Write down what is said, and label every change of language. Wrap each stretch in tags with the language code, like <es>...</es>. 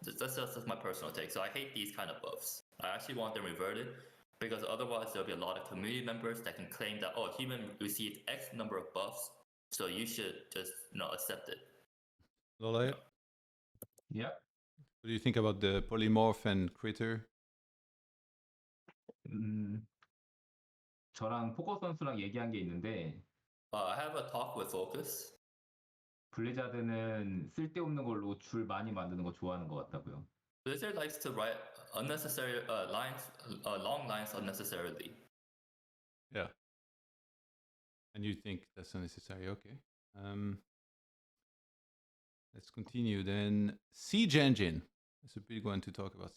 <en>That's just my personal take. So I hate these kind of buffs. I actually want them reverted because otherwise there'll be a lot of community members that can claim that, oh, human received X number of buffs, so you should just accept it. LawLiet, Yeah. what do you think about the polymorph and critter?</en> <ko>저랑 포커 선수랑 얘기한 게 있는데</ko> <en>I have a talk with Focus.</en> <ko>블리자드는 쓸데없는 걸로 줄 많이 만드는 거 좋아하는 것 같다고요.</ko> <en>Blizzard likes to write unnecessary long lines unnecessarily. Yeah. And you think that's unnecessary? Okay. Let's continue then. Siege Engine. That's a big one to talk about.</en>